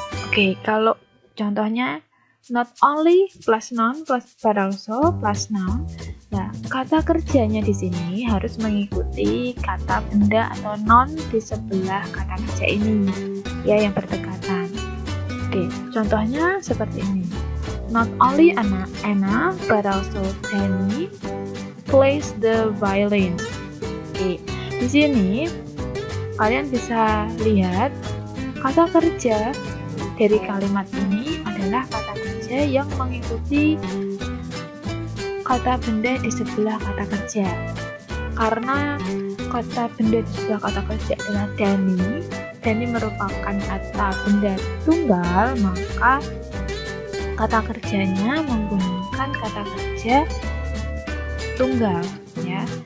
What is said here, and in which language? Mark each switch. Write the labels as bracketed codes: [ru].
[id] Oke, kalau contohnya [en] not only plus noun plus but also plus noun. [id] Nah, kata kerjanya di sini harus mengikuti kata benda atau noun di sebelah kata kerja ini, ya, yang berdekatan. Oke, contohnya seperti ini. [en] Not only Anna but also Danny plays the violin. [id] Oke, di sini kalian bisa lihat kata kerja dari kalimat ini adalah kata kerja yang mengikuti kata benda di sebelah kata kerja. Karena kata benda di sebelah kata kerja adalah Danny, Danny merupakan kata benda tunggal, maka kata kerjanya menggunakan kata kerja tunggal, ya.